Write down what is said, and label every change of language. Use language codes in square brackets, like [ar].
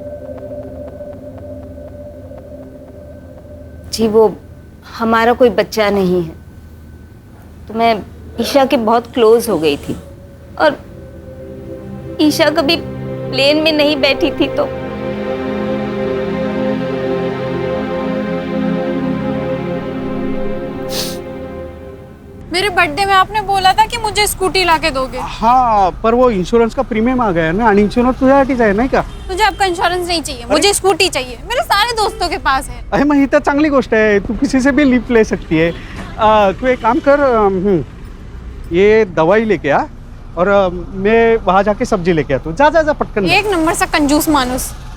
[hi] जी, वो हमारा कोई बच्चा नहीं है तो मैं ईशा के बहुत क्लोज हो गई थी और ईशा कभी प्लेन में नहीं बैठी थी तो मेरे बर्थडे में आपने बोला था कि मुझे स्कूटी लाके दोगे। हाँ, पर वो इंश्योरेंस का प्रीमियम आ गया है ना, [mr] आणि इंश्योरेंस तुझ्यासाठीच आहे नाही का? [hi] मुझे आपका इंश्योरेंस नहीं चाहिए, मुझे स्कूटी चाहिए। मेरे सारे दोस्तों के पास है। [mr] अरे मग ही तर चांगली गोष्ट आहे, तू [hi] किसी से भी लिफ्ट ले सकती है। तू एक काम कर, ये दवाई लेके आ और मैं वहाँ जाके सब्जी लेके आता हूँ। [mr] जा जा जा पटकन। [hi] एक नंबर सा कंजूस मानुस।